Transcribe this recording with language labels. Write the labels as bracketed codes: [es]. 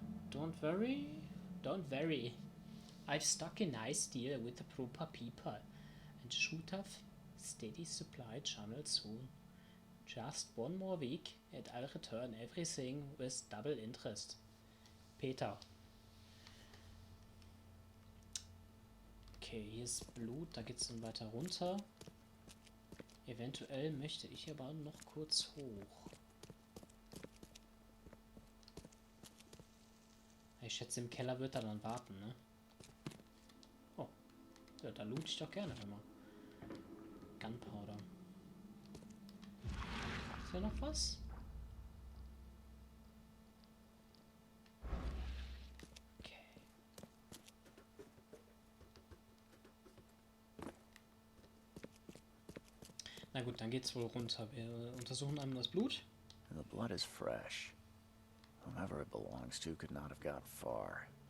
[en] Don't worry. I've stuck a nice deal with the proper people and should have steady supply channel soon. Just one more week and I'll return everything with double interest. Peter. [de] Okay, hier ist Blut, da geht's dann weiter runter. Eventuell möchte ich aber noch kurz hoch. Ich schätze, im Keller wird er dann warten, ne? Oh, ja, da loot ich doch gerne immer. Gunpowder. Ist hier noch was? Okay. Na gut, dann geht's wohl runter. Wir untersuchen einmal das Blut. [en] The blood is fresh. Whomever it belongs to could not have got far.